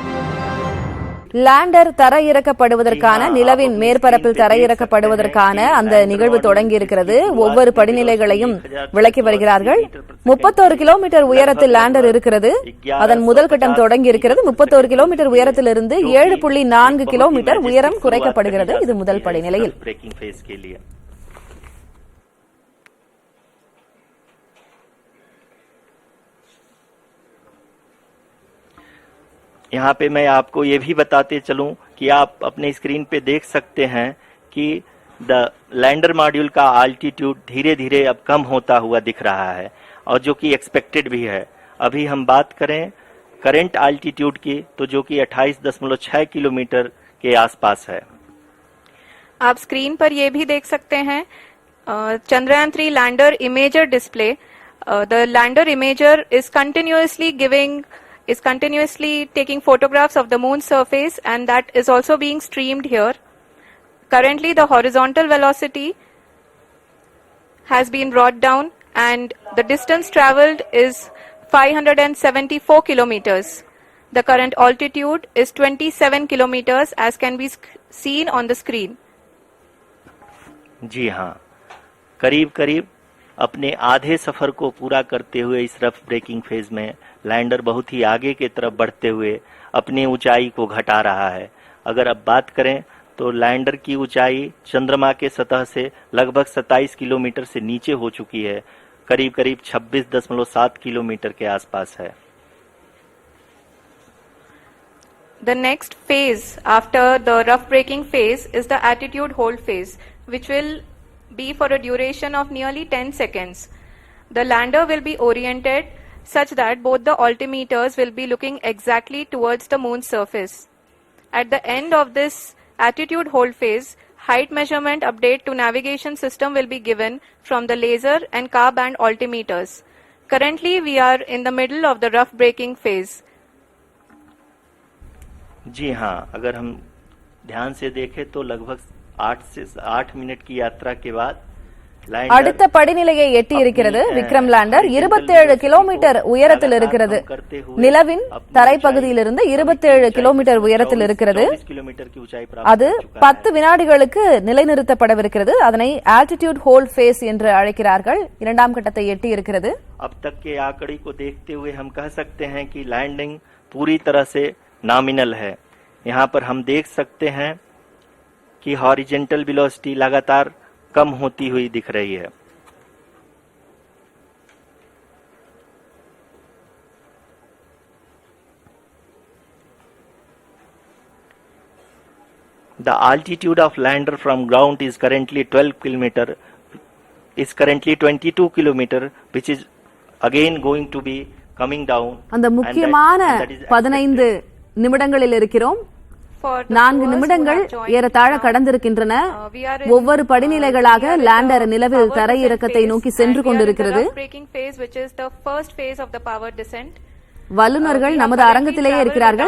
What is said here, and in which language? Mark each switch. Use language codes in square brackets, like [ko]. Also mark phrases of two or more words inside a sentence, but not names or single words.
[ta] லேண்டர் தரையிறக்கப்படுவதற்கான நிலவின் மேற்பரப்பில் தரையிறக்கப்படுவதற்கான அந்த நிகழ்வு தொடங்கி இருக்கிறது. ஒவ்வொரு படிநிலைகளையும் விளக்கி வருகிறார்கள். 31 கிலோமீட்டர் உயரத்தில் லேண்டர் இருக்கிறது. அதன் முதல் கட்டம் தொடங்கி இருக்கிறது. 31 கிலோமீட்டர் உயரத்திலிருந்து 7.4 கிலோமீட்டர் உயரம் குறைக்கப்படுகிறது. இது முதல் படிநிலையில். [hi] यहाँ पे मैं आपको ये भी बताते चलूं कि आप अपने स्क्रीन पे देख सकते हैं कि [en] the lander module [hi] का आल्टीट्यूड धीरे धीरे अब कम होता हुआ दिख रहा है और जो कि एक्सपेक्टेड भी है. अभी हम बात करें करंट आल्टीट्यूड की तो जो कि 28.6 किलोमीटर के आसपास है. आप स्क्रीन पर ये भी देख सकते हैं चंद्रयान 3 [en] lander imager display. the lander imager is continuously taking photographs of the moon's surface, and that is also being streamed here. Currently the horizontal velocity has been brought down and the distance traveled is 574 kilometers. The current altitude is 27 kilometers as can be seen on the screen. [hi] जी हाँ, करीब करीब अपने आधे सफर को पूरा करते हुए इस [en] rough braking phase [hi] में लैंडर बहुत ही आगे की तरफ बढ़ते हुए अपनी ऊंचाई को घटा रहा है. अगर अब बात करें तो लैंडर की ऊंचाई चंद्रमा के सतह से लगभग 27 किलोमीटर से नीचे हो चुकी है. करीब करीब 26.7 किलोमीटर के आसपास है. [en] The next phase after the rough braking phase is the attitude hold phase, which will be for a duration of nearly 10 seconds. The lander will be oriented such that both the altimeters will be looking exactly towards the moon's surface. At the end of this attitude hold phase, height measurement update to navigation system will be given from the laser and car band altimeters. Currently we are in the middle of the rough braking phase. [hi] जी हाँ, अगर हम ध्यान से देखें तो लगभग 8 मिनट की यात्रा के बाद [ta] அடுத்த படிநிலையை எட்டி இருக்கிறது. விக்ரம் லேண்டர் 27 கிலோமீட்டர் உயரத்தில் இருக்கிறது. நிலவின் தரைப்பகுதியிலிருந்து 27 கிலோமீட்டர் உயரத்தில் இருக்கிறது. அது 10 வினாடிகளுக்கு நிலைநிறுத்தப்படவிருக்கிறது. அதனை [en] altitude hold phase [ta] என்று அழைக்கிறார்கள். இரண்டாம் கட்டத்தை எட்டி இருக்கிறது. [hi] अब तक के आंकड़े को देखते हुए हम कह सकते हैं कि लैंडिंग पूरी तरह से नॉमिनल है. यहाँ पर हम देख सकते हैं कि [en] horizontal velocity [hi] लगातार कम होती हुई दिख रही है. [en] The altitude of lander from ground is currently 22 kilometer, which is again going to be coming down. [ta] அந்த முக்கியமான 15 நிமிடங்களில் இருக்கிறோம். 4 நிமிடங்கள் ஏறத்தாழ கடந்திருக்கின்றன. ஒவ்வொரு படிநிலைகளாக லேண்டர் நிலவில் தரையிறக்கத்தை நோக்கி சென்று கொண்டிருக்கிறது. வல்லுநர்கள் நமது அரங்கத்திலேயே இருக்கிறார்கள்.